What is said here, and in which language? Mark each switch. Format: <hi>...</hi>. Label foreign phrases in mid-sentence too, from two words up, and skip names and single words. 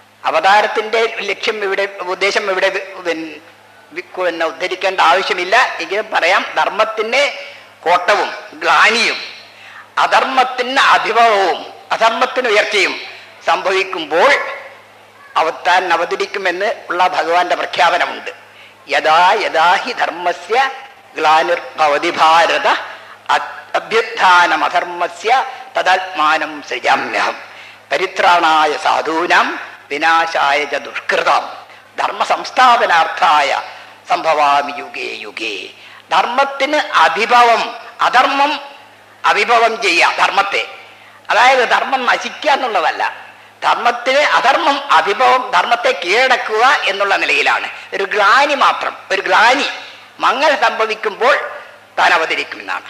<ml>അവതാരത്തിന്റെ ലക്ഷ്യം ഇവിടെ, ഉദ്ദേശം ഇവിടെ ഉദ്ധരിക്കേണ്ട ആവശ്യമില്ല. എങ്കിലും പറയാം, ധർമ്മത്തിന് കോട്ടവും ഗ്ലാനിയും അധർമ്മത്തിന് അഭിഭവവും അധർമ്മത്തിന് ഉയർച്ചയും സംഭവിക്കുമ്പോൾ താൻ അവതരിക്കുമെന്ന് ഉള്ള ഭഗവാന്റെ പ്രഖ്യാപനമുണ്ട്.</ml> <sa>യഥാ യഥാ ഹി ധർമ്മസ്യ ഗ്ലാനിർഭവതി ഭാരത അഭ്യുത്ഥാനമധർമ്മസ്യ തദാത്മാനം സൃജാമ്യഹം പരിത്രാണായ സാധൂനാം വിനാശായ ച ദുഷ്കൃതം ധർമ്മ സംസ്ഥാപനാർത്ഥായ സംഭവാമി യുഗേ യുഗേ.</sa> <ml>ധർമ്മത്തിന് അഭിഭവം, അധർമ്മം അഭിഭവം ചെയ്യുക ധർമ്മത്തെ. അതായത് ധർമ്മം നശിക്കുക എന്നുള്ളതല്ല, ധർമ്മത്തിന് അധർമ്മം അഭിഭവം, ധർമ്മത്തെ കീഴടക്കുക എന്നുള്ള നിലയിലാണ്. ഒരു ഗ്ലാനി മാത്രം, ഒരു ഗ്ലാനി മങ്ങൽ സംഭവിക്കുമ്പോൾ താൻ അവതരിക്കുമെന്നാണ്.</ml>